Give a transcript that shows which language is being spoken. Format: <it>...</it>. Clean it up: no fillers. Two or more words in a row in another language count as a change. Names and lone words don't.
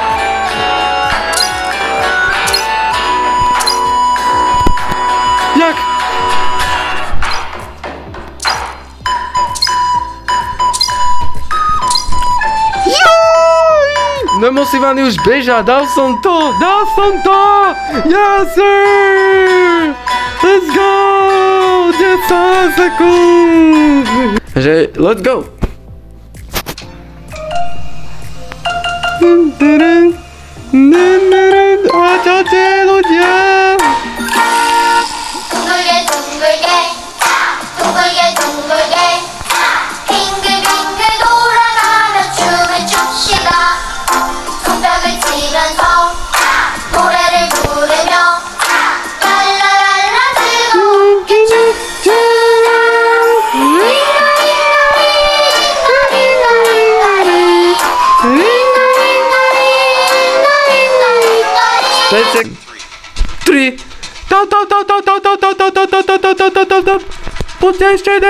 <sk>Jak? Nemusím ani už bežať, dal som to!</sk> <en>Yes sir! Let's go! 10 sekúnd!</en> <sk>Takže,</sk> <en>let's go!</en> <sk>A čaute ľudia!</sk> <ko>빙글빙글 돌아가며 춤을 춥시다. 손뼉을 치면서 노래를 부르며 랄라랄라 즐겁게</ko> <sk>Tri. Poďte ešte jeden.</sk>